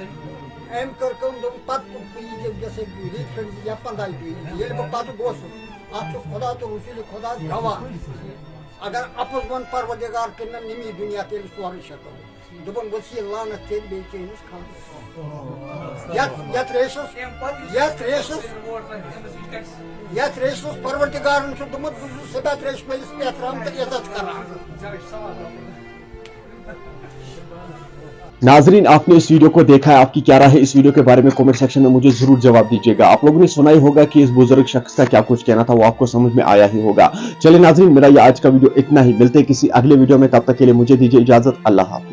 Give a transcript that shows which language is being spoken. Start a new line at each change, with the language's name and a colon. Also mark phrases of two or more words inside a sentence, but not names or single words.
Kashmiri: أمۍ کٔر کٲم دوٚپُن پتہٕ یہِ ریٚتۍ کھٔنٛڈ یا 15 دۄہ ییٚلہِ بہٕ پتہٕ گوٚژھُس اتھ چھُ خۄدا تہٕ رسوٗلِ خۄدا گواہ اگر اپُز ووٚن پروردگار کٔرِنَم ییٚمی دُنیا تیٚلہِ سورُے شکل. دپن ؤس یہِ لعنت ژےٚ بیٚیہِ چٲنِس خاندرس یتھ ریسس پروردگارن چھُ دوٚپمُت بہٕ چھُس سدا تریش مٲلِس احترام تہٕ عزت کران.
Urdu: ناظرین آپ نے اس ویڈیو کو دیکھا ہے, آپ کی کیا رائے ہے اس ویڈیو کے بارے میں کامنٹ سیکشن میں مجھے ضرور جواب دیجیے گا. آپ لوگوں نے سنا ہی ہوگا کہ اس بزرگ شخص کا کیا کچھ کہنا تھا, وہ آپ کو سمجھ میں آیا ہی ہوگا. چلے ناظرین میرا یہ آج کا ویڈیو اتنا ہی, ملتے ہیں کسی اگلے ویڈیو میں, تب تک کے لیے مجھے دیجیے اجازت.